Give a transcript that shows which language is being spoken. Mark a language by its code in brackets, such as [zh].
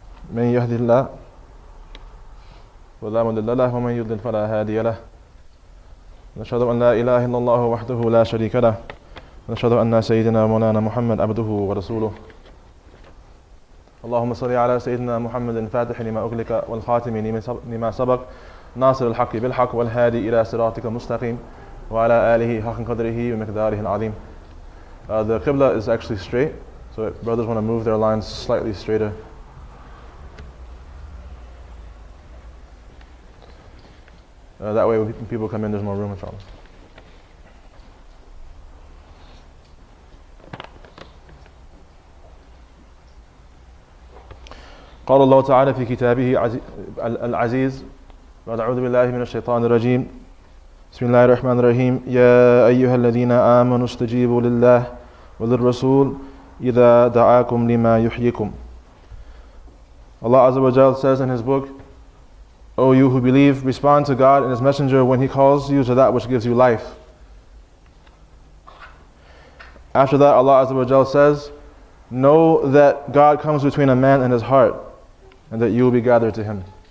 [ar] من يهده الله ولا مضل له ومن يضلل فلا هادي له نشهد أن لا إله إلا الله وحده لا شريك له ونشهد أن سيدنا مولانا محمد عبده ورسوله اللهم صل على سيدنا محمد الفاتح لما أغلق والخاتم لما سبق ناصر الحق بالحق والهادي إلى صراطك المستقيم وعلى آله حق قدره ومقداره العظيم. [en] The Qibla is actually straight, so if brothers want to move their lines slightly straighter. That way when people come in, there's more room, inshallah. [ar] قال الله تعالى في كتابه العزيز بعد أعوذ بالله من الشيطان الرجيم بسم الله الرحمن الرحيم يا أيها الذين آمنوا استجيبوا لله وللرسول إذا دعاكم لما يحييكم. [en] Allah Azza wa Jal says in His book, O you who believe, respond to God and His Messenger when He calls you to that which gives you life. After that, Allah Azza wa Jal says, know that God comes between a man and his heart, and that you will be gathered to Him.